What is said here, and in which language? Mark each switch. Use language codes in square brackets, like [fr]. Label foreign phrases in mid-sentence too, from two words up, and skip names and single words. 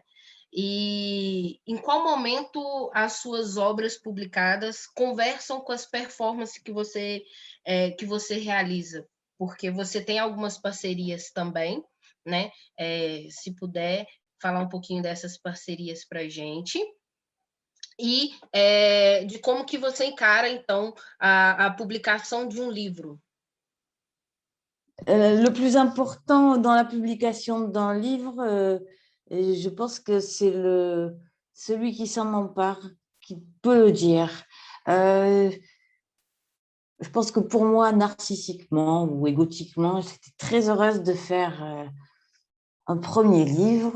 [pt] E em qual momento as suas obras publicadas conversam com as performances que você realiza? Porque você tem algumas parcerias também, né? Se puder falar um pouquinho dessas parcerias para a gente. E de como que você encara, então, a publicação de um livro. [fr] Le plus important dans la publication d'un livre, je pense que c'est celui qui s'en empare, qui peut le dire. Je pense que pour moi, narcissiquement ou égotiquement, j'étais très heureuse de faire un premier livre.